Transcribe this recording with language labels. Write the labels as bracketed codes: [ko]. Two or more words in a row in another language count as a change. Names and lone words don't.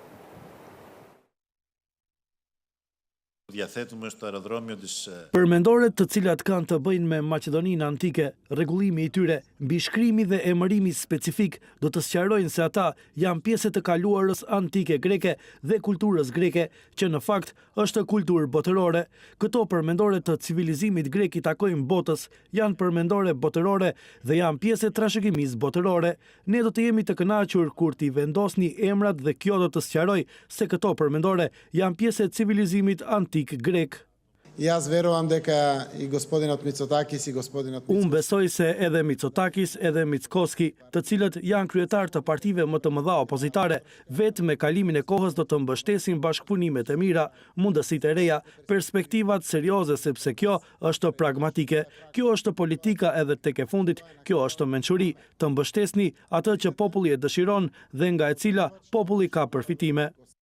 [sq] Përmendoret të cilat kanë të bëjnë me Maqedoninë antike, rregullimi i tyre, mbi shkrimi dhe emërimi specifik do të sqarojnë se ata janë pjesë të kaluarës antike greke dhe kulturës greke, që në fakt është kulturë botërore. Këto përmendore të civilizimit grek i takojnë botës, janë përmendore botërore dhe janë pjesë e trashëgimisë botërore. Ne do të jemi të kënaqur kur t'i vendosni emrat dhe kjo do të sqarojë se këto përmendore janë pjesë e civilizimit antik grek. [mk] Јас верувам дека и господинот Мицотакис и господинот [sq] Unë besoj se edhe Mitsotakis edhe Mickoski, të cilët janë kryetar të partive më të mëdha opozitare, vetë me kalimin e kohës do të mbështesin bashkëpunimet e mira, mundësitë e reja, perspektivat serioze sepse kjo është pragmatike, kjo është politika edhe tek e fundit, kjo është mençuri, të mbështesni atë që populli e dëshiron dhe nga e cila populli ka përfitime.